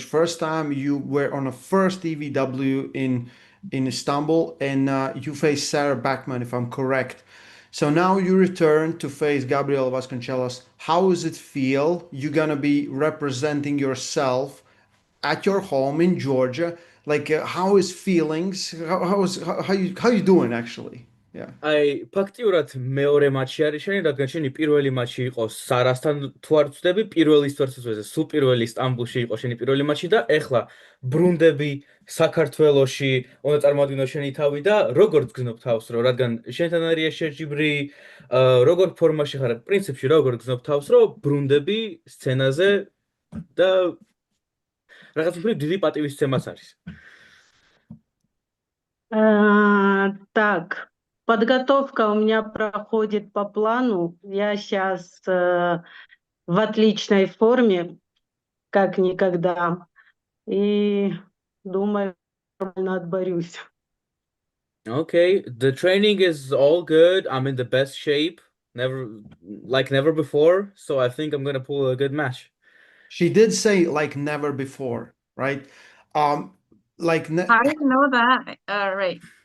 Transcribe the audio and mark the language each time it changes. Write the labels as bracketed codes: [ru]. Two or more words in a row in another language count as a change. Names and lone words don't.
[en] First time you were on a first EVW in Istanbul, and you faced Sarah Bachman, if I'm correct. So now you return to face Gabriela Vasconcelos. How does it feel? You're gonna be representing yourself at your home in Georgia. Like, how is feelings? How you doing actually? Yeah. [ka] აი, ფაქტიურად მეორე მატჩი არის შენი, რადგან შენი პირველი მატჩი იყო სარასთან, თუ არ ვწდები, პირველის თვერცეზე, სულ პირველი სტამბულში იყო შენი პირველი მატჩი და ეხლა ბრუნდები საქართველოში, უნდა წარმოადგინო შენი თავი და როგორც გზნობ თავს, რომ რადგან შენთან არის შეჯიბრი, როგორ ფორმაში ხარ, პრინციპში როგორ გზნობ თავს, რომ ბრუნდები სცენაზე და რაღაც უფრო დიდი პატივისცემაც არის. [ru] Так, подготовка у меня проходит по плану. Я сейчас в отличной форме, как никогда. И думаю, нормально отборюсь. [en] Okay, the training is all good. I'm in the best shape, never before. So I think I'm gonna pull a good match. She did say like never before, right? Like How do you know that? Right.